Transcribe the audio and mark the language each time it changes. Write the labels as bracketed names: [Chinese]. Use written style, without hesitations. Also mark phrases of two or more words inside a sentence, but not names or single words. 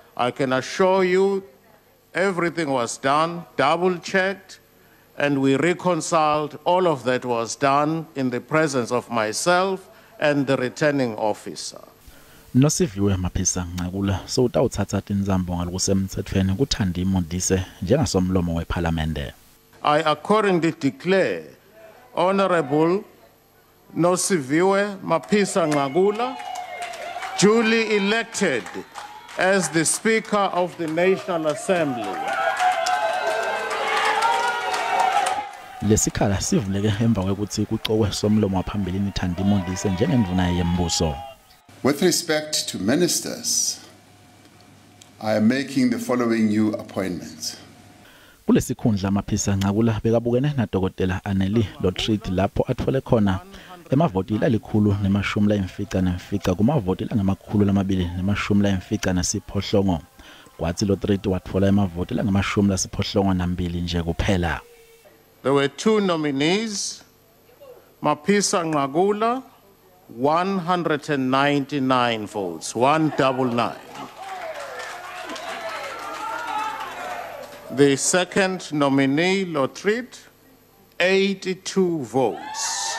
[English] I can assure you everything was done, double-checked, and we reconciled. All of that was done in the presence of myself and the returning officer. [Swati] Nosiviwe Maphisa Nqakula so utawuthatha tinzambo ngalokusemthethweni kuThandi Modise njengasomlomo weParliament. [English] I accordingly declare Honorable Nosiviwe Maphisa Nqakula duly elected as the Speaker of the National Assembly. [Swati] Lesikhala sivuleke emva kwekuthi kuqokwe somlomo waphambili Thandi Modise njengenduna yembuso. [English] With respect to ministers, I am making the following new appointments. [Swati] Kulesikhundla Maphisa Nqakula bekabukene naDokotela Aneli Lotriet lapho athole khona emavoti lalikhulu nemashumi layimfica kumavoti langamakhulu lamabili nemashumi layimfica nasiphohlongo. Kwathi Lotriet wathola emavoti langamashumi lasiphohlongo nambili nje kuphela. [English] There were two nominees, Maphisa Nqakula, 199 votes, 199. The second nominee, Lotriet, 82 votes.